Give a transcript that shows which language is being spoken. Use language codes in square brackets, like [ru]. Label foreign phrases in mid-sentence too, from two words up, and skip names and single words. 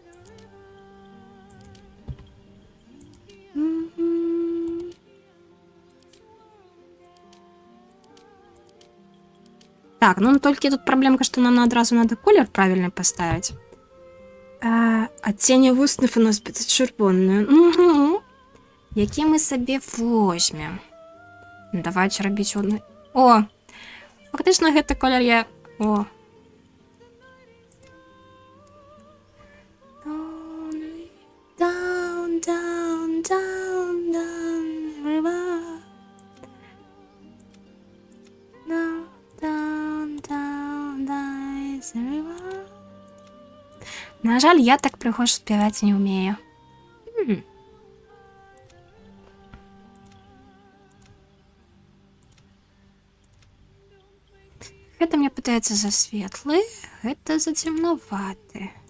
[be] Так, ну толькі тут праблемка, што нам адразу надо колер правільны паставіць. Адценне вуснов у нас будзе чырвонае. Які мы сабе возьмем? Давайте рабіць одны. О! Фактычна гэты колер я... О! [en] Down, down, down, down, river. Down, down, down, down, river. [be] На жаль, я так прыгожа спяваць не ўмею. Гэта мне пытаецца за светлы, гэта за цемнаваты.